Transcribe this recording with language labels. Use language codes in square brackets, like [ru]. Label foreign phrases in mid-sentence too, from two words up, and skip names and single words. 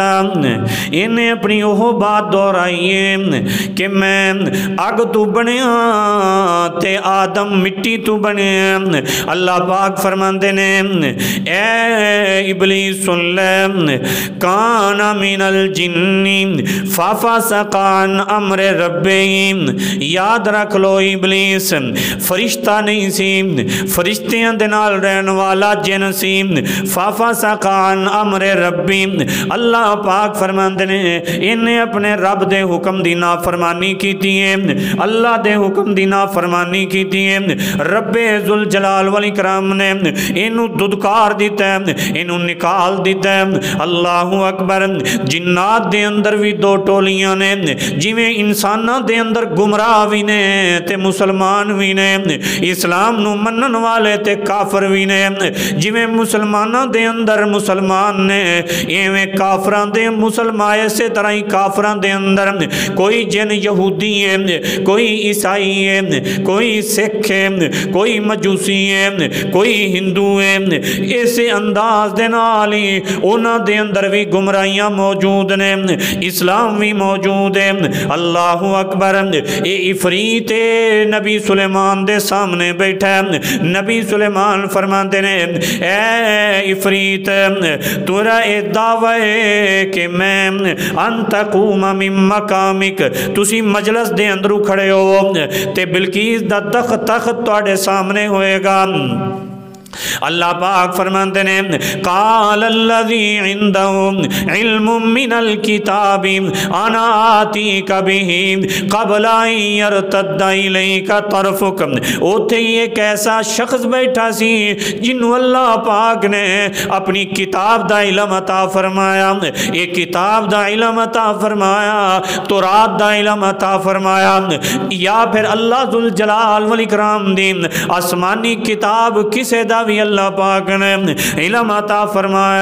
[pa] انہیں اپنی وہ بات دہرائی ہے کہ میں اگ تو بنیا تے آدم مٹی تو بنے۔ اللہ پاک فرماندے نے اے ابلیس سن لے، [ar] کان من الجن ففسق عن امر ربہ، [pa] یاد رکھ لو ابلیس فرشتہ نہیں سی، فرشتیاں دے نال رہن والا جن سی۔ [ar] ففسق عن امر ربی، [pa] اللہ پاک فرماندے نے انہیں اپنے رب دے حکم دی نافرمانی کیتی ہے، اللہ دے حکم دی نافرمانی کیتی ہے۔ رب ذوالجلال والاکرام نے انہوں ددکار دیتا ہے، انہوں نکال دیتا ہے۔ اللہ اکبر۔ جنات دے اندر بھی دو ٹولیاں نے، جویں انساناں دے اندر گمراہ بھی نے تے مسلمان بھی نے، اسلام نو منن والے تے کافر بھی نے۔ جویں مسلماناں دے اندر مسلمان نے، ایویں کافران دے مسلمان، اسی طرح ہی کافران دے اندر کوئی جن یہودی ہے، کوئی عیسائی ہے، کوئی سکھ ہے، کوئی مجوسی ہے، کوئی ہندو ہے۔ ایسے انداز دے نال ہی انہاں دے اندر بھی گمراہیاں موجود نے، اسلام بھی موجود ہے۔ اللہ اکبر۔ اے عفریت نبی سلیمان دے سامنے بیٹھا ہے۔ نبی سلیمان فرماتے ہیں اے عفریت، تورا اے دعوی ہے کہ میں [ar] ان تقوم من مقامک، [pa] تسی مجلس دے اندرو کھڑے ہو تے بلقیس دا تخت تواڈے سامنے ہوئے گا۔ [ur] اللہ پاک فرماتے ہیں [ar] قال الذی عنده علم من الكتاب انا آتیک به قبل ان یرتد الیک طرفک۔ [pa] اوتھے ایک ایسا شخص بیٹھا سی جنہوں اللہ پاک نے اپنی کتاب دا علم عطا فرمایا، ایک کتاب دا علم عطا فرمایا، تورات دا علم عطا فرمایا، یا پھر اللہ ذوالجلال والاکرام دی آسمانی کتاب کسے دا بھی اللہ پاک نے علم عطا فرمایا۔